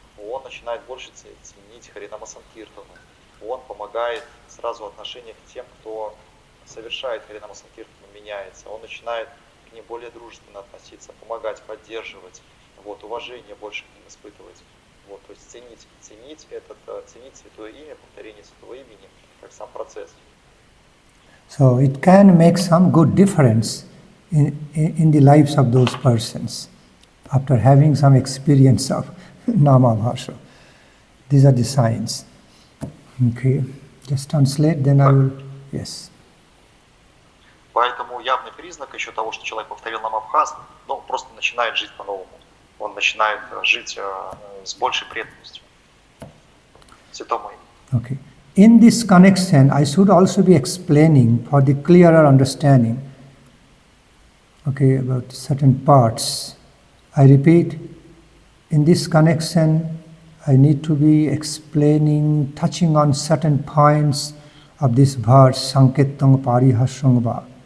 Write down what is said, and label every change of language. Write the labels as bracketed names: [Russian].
[Russian] Он начинает больше ценить Харинама Санкиртану, он помогает сразу отношение к тем, кто совершает Харинама Санкиртану, меняется, он начинает к ним более дружественно относиться, помогать, поддерживать, уважение больше к ним испытывать, то есть ценить святое имя, повторение святого имени, как сам процесс. [English] So it can make some good difference in the lives of those persons after having some experience of namabhasa. These are the signs. Just translate, then I will. Yes. [Russian] Поэтому явный признак еще того, что человек повторил намабхас, просто начинает жить по-новому. Он начинает жить с большей преданностью святому имени. [English] Okay. In this connection, I should also be explaining for the clearer understanding, about certain parts. I repeat, in this connection, I need to be explaining, touching on certain points of this verse, Sanketang Parihasangva.